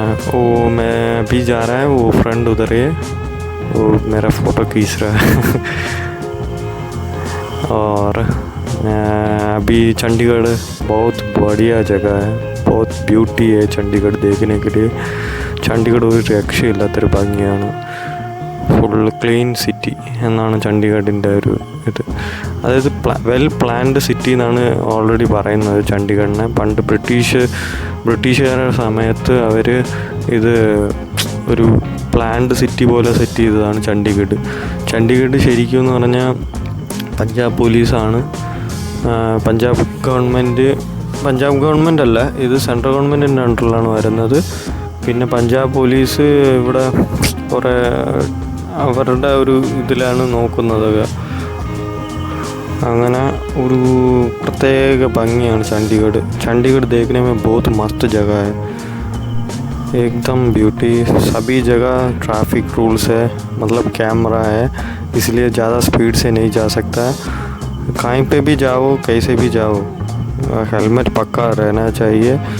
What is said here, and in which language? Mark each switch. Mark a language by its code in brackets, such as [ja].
[hi] वो मैं भी जा रहा है, वो फ्रेंड उधर है, वो मेरा फ़ोटो खींच रहा है. और अभी चंडीगढ़ बहुत बढ़िया जगह है, बहुत ब्यूटी है चंडीगढ़ देखने के लिए. [ml] ചണ്ഡീഗഡ് ഒരു രക്ഷയില്ലാത്തൊരു ഭംഗിയാണ്. ഫുൾ ക്ലീൻ സിറ്റി എന്നാണ് ചണ്ഡീഗഡിൻ്റെ ഒരു ഇത്. അതായത് വെൽ പ്ലാൻഡ് സിറ്റി എന്നാണ് ഓൾറെഡി പറയുന്നത് ചണ്ഡീഗഡിനെ. പണ്ട് ബ്രിട്ടീഷുകാരുടെ സമയത്ത് അവർ ഇത് ഒരു പ്ലാൻഡ് സിറ്റി പോലെ സെറ്റ് ചെയ്തതാണ് ചണ്ഡീഗഡ്. ചണ്ഡീഗഡ് ശരിക്കും എന്ന് പറഞ്ഞാൽ പഞ്ചാബ് പോലീസാണ്. പഞ്ചാബ് ഗവൺമെൻറ് അല്ല, ഇത് സെൻട്രൽ ഗവൺമെൻറ്റിൻ്റെ അണ്ടറിലാണ് വരുന്നത്. പിന്നെ പഞ്ചാബ് പോലീസ് ഇവിടെ കുറേ അവരുടെ ഒരു ഇതിലാണ് നോക്കുന്നത്. അങ്ങനെ ഒരു പ്രത്യേക ഭംഗിയാണ് ചണ്ഡീഗഡ്. [hi] चंडीगढ़ देखने में बहुत मस्त जगह है, एकदम ब्यूटी. सभी जगह ट्रैफिक रूल्स है, मतलब कैमरा है, इसलिए ज़्यादा स्पीड से नहीं जा सकता है. कहीं पे भी जाओ, कैसे भी जाओ, हेलमेट पक्का रहना चाहिए.